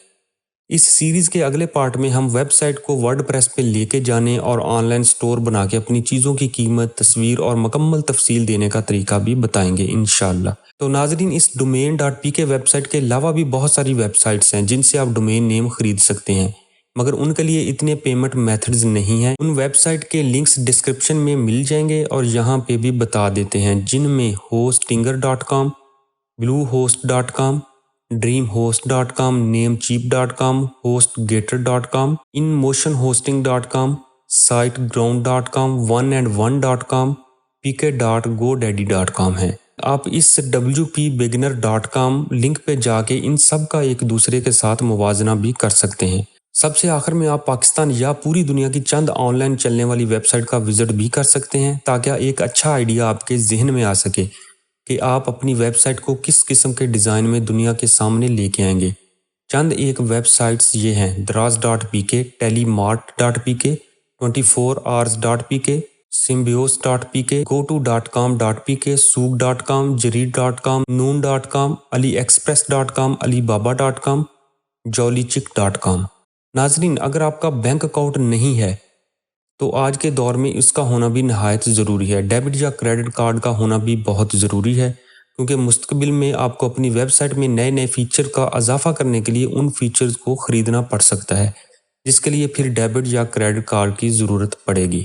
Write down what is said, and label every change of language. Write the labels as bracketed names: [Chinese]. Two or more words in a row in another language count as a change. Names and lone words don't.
[Urdu] اس سیریز کے اگلے پارٹ میں ہم ویب سائٹ کو ورڈ پریس پہ لے کے جانے اور [English] online store [Urdu] بنا کے اپنی چیزوں کی قیمت، تصویر اور مکمل تفصیل دینے کا طریقہ بھی بتائیں گے انشاءاللہ۔ تو ناظرین، اس domain.pk ویب سائٹ کے علاوہ بھی بہت ساری ویب سائٹس ہیں جن سے آپ [English] domain name [Urdu] خرید سکتے ہیں، مگر ان کے لیے اتنے [English] payment methods [Urdu] نہیں ہیں۔ ان ویب سائٹ کے لنکس ڈسکرپشن میں مل جائیں گے اور یہاں پہ بھی بتا دیتے ہیں، جن میں hostinger.com، bluehost.com، dreamhost.com، namecheap.com، hostgator.com، inmotionhosting.com، siteground.com، oneandone.com، pk.godaddy.com ہیں۔ آپ اس wpbeginner.com لنک پہ جا کے ان سب کا ایک دوسرے کے ساتھ موازنہ بھی کر سکتے ہیں۔ سب سے آخر میں آپ پاکستان یا پوری دنیا کی چند آن لائن چلنے والی ویب سائٹ کا وزٹ بھی کر سکتے ہیں، تاکہ ایک اچھا آئیڈیا آپ کے ذہن میں آ سکے کہ آپ اپنی ویب سائٹ کو کس قسم کے ڈیزائن میں دنیا کے سامنے لے کے آئیں گے۔ چند ایک ویب سائٹس یہ ہیں: daraz.pk، telemart.pk، 24hours.pk، symbios.pk، goto.com.pk، souk.com، جریت.com، noon.com، aliexpress.com، alibaba.com، jollychick.com۔ ناظرین، اگر آپ کا [English] bank account [Urdu] نہیں ہے تو آج کے دور میں اس کا ہونا بھی نہایت ضروری ہے۔ ڈیبٹ یا [English] credit card [Urdu] کا ہونا بھی بہت ضروری ہے، کیونکہ مستقبل میں آپ کو اپنی ویب سائٹ میں نئے نئے فیچر کا اضافہ کرنے کے لیے ان فیچرز کو خریدنا پڑ سکتا ہے، جس کے لیے پھر ڈیبٹ یا [English] credit card [Urdu] کی ضرورت پڑے گی۔